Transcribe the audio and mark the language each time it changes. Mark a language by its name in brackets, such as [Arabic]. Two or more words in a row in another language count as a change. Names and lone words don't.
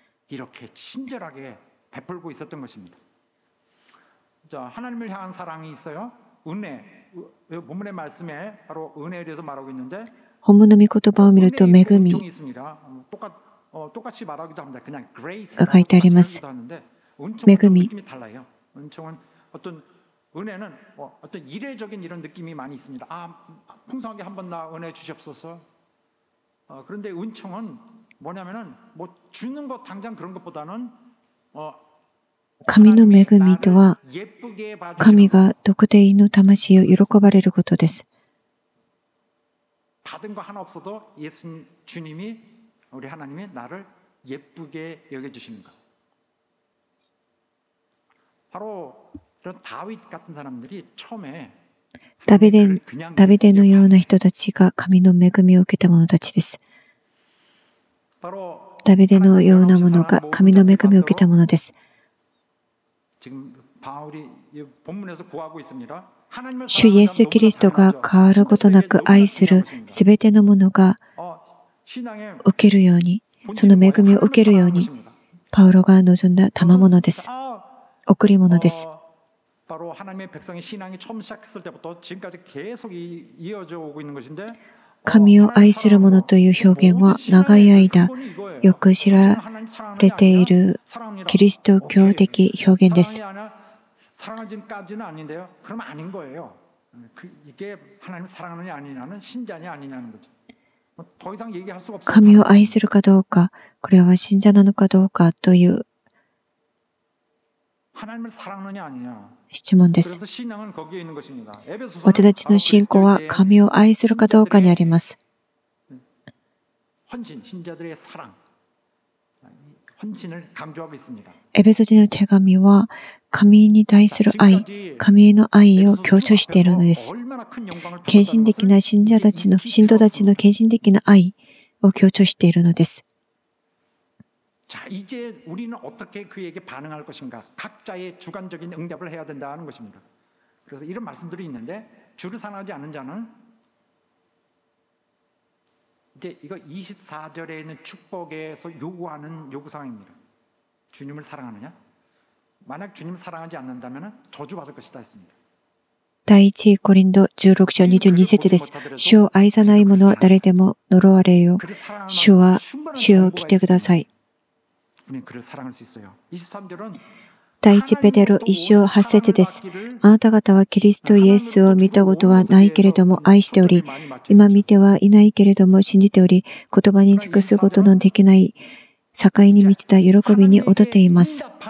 [Japanese] 本文の御言葉を見ると恵みが書いてあります。 [Korean] 恵み。은혜는 어떤 이례적인 이런 느낌이 많이 있습니다. 풍성하게 한번 나 은혜 주시옵소서. 그런데 은총은 뭐냐면은 뭐 주는 것 당장 그런 것보다는 [Japanese] 神の恵みとは、神が特定の魂を喜ばれることです。 [Korean] 받은 거 하나 없어도 주님이 우리 하나님이 나를 예쁘게 여겨 주시는 것. 바로 이런 다윗 같은 사람들이 처음에 [Japanese] ダビデのような人たちが神の恵みを受けた者たちです。ダビデのようなものが神の恵みを受けたものです。 [Korean] 지금 바울이 이 본문에서 구하고 있습니다. [Japanese] 主イエス・キリストが変わることなく愛するすべてのものが [Korean] 신앙의 [Japanese] 受けるように、その恵みを受けるように、パウロが望んだ賜物です。贈り物です。 [Korean] 바로 하나님의 백성의 신앙이 처음 시작했을 때부터 지금까지 계속 이어져 오고 있는 것인데 [Japanese] 神を愛する者という表現は長い間よく知られているキリスト教的表現です。 [Korean] 사랑하지까지는 아닌데요. 그러면 아닌 거예요. 이게 하나님 사랑하느냐 아니냐는 신자냐 아니냐는 거죠. 더 이상 얘기할 수가 없어요. [Japanese] 神を愛するかどうか、これは信者なのかどうかという [Korean] 하나님을 사랑하느냐 아니냐. [Japanese] 質問です。 [Korean] 그래서 신앙은 거기에 있는 것입니다. [Japanese] 私たちの信仰は神を愛するかどうかにあります。 [Korean] 헌신, 신자들의 사랑, 헌신을 강조하고 있습니다. [Japanese] エペソ人の手紙は神に対する愛、神への愛を強調しているのです。献身的な信者たちの、信徒たちの献身的な愛を強調しているのです。 [Korean] 자, 이제 우리는 어떻게 그에게 반응할 것인가? 각자의 주관적인 응답을 해야 된다는 것입니다. 그래서 이런 말씀들이 있는데 주를 사랑하지 않는 자는 이제 이거 24절에 있는 축복에서 요구하는 요구사항입니다. 주님을 사랑하느냐? 만약 주님을 사랑하지 않는다면 저주받을 것이다 했습니다. [Japanese] 第一コリント16章22節です。主を愛さない者は誰でも呪われよ。主は、主よ来てください。第一ペテロ1章8節です。あなた方はキリストイエスを見たことはないけれども愛しており、今見てはいないけれども信じており、言葉に尽くすことのできない境に満ちた喜びに踊っています。